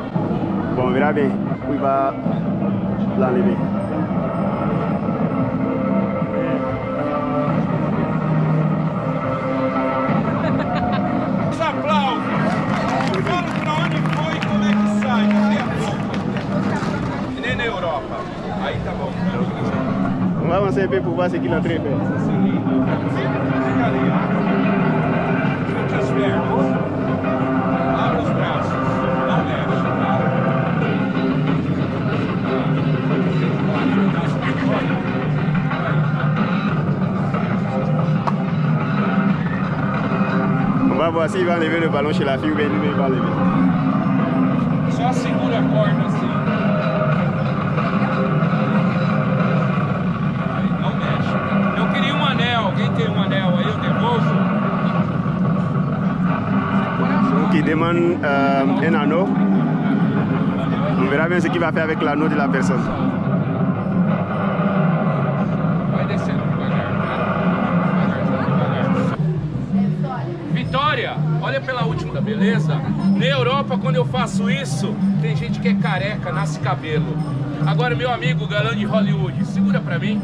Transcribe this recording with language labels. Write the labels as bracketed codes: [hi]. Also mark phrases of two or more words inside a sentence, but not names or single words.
[fr] Bon, on verra bien où il va l'enlever. [pt] Os aplausos! Fala pra onde foi e como é que sai, cadê a boca? Que nem na Europa. Aí tá bom. [fr] On va avancer un peu pour voir ce qu'il est en train de faire. [pt] Fica ali, ó. As pernas, abre os braços, não mexe. [fr] On va voir s'il va enlever le ballon chez la fille ou bien lui il va enlever. [pt] Só segura a corda assim. Aí, não mexe. Eu queria um anel, alguém tem um anel aí, eu devolvo. [fr] Qui demande un anneau. On verra bien ce qu'il va faire avec l'anneau de la personne. [pt] Vai descendo devagar, devagar. Vitória, olha pela última, beleza? Na Europa, quando eu faço isso, tem gente que é careca, nasce cabelo. Agora, meu amigo galã de Hollywood, segura pra mim.